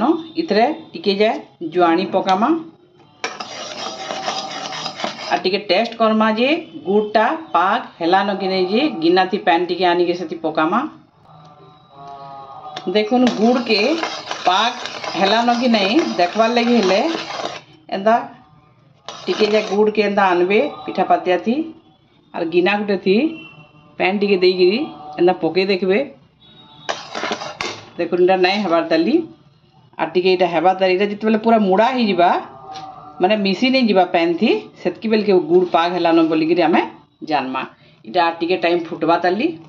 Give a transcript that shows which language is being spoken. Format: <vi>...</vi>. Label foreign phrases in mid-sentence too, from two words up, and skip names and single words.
<spv>इतरे टिके जाए जुआनी पकामा आ टिके टेस्ट करमा जे गुड़टा पाक हेलान कि नहीं जे गिना थी पैन टिके आनी के सेति पकामा। देखुन गुड़ के पाक हेलान कि नहीं देखबार लगी हेले एंदा टिके जा गुड़ के एंदा आनबे पिठा पातिया थी और गिना गुटे थी पैन टिके देइगिरी एंदा पके देखबे। देखुन इटा नहीं हेबार ताली और टिके इटा हेबार ताली जिते बेले पूरा मुड़ा ही जिबा माने मिसी नहीं जिबा पैन थी सेतकी बेल के गुड़ पाक हेलान बोलिकरी आमे जानमा। इटा टिके टाइम फुटबा ताली।</spv>